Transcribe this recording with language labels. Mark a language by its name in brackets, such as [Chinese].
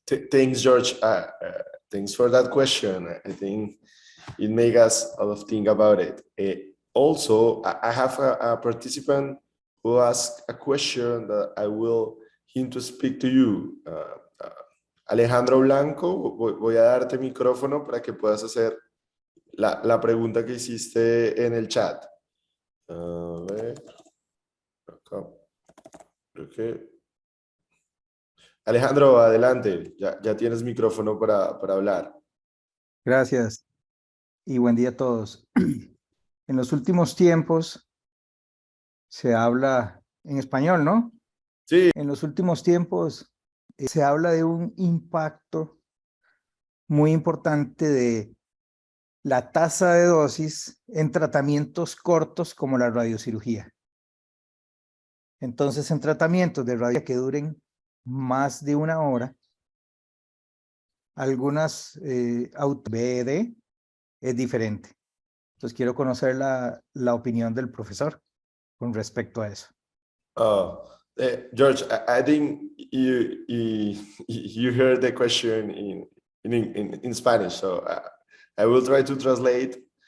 [English] Thanks, George. Thanks for that question. I think it makes us a lot of think about it. Also, I have a participant who asked a question that I will him to speak to you. [Spanish] Alejandro Blanco, voy a darte micrófono para que puedas hacer la pregunta que hiciste en el chat. A ver, acá. Creo que... Alejandro, adelante, ya tienes micrófono para hablar. Gracias y buen día a todos. En los últimos tiempos se habla en español, ¿no? Sí. En los últimos tiempos se habla de un impacto muy importante de la tasa de dosis en tratamientos cortos como la radiocirugía. Entonces, en tratamientos de radio que duren más de 1 hora, algunas BED es diferente. Entonces, quiero conocer la opinión del profesor con respecto a eso. [English] George, I think you heard the question in Spanish, so I will try to translate.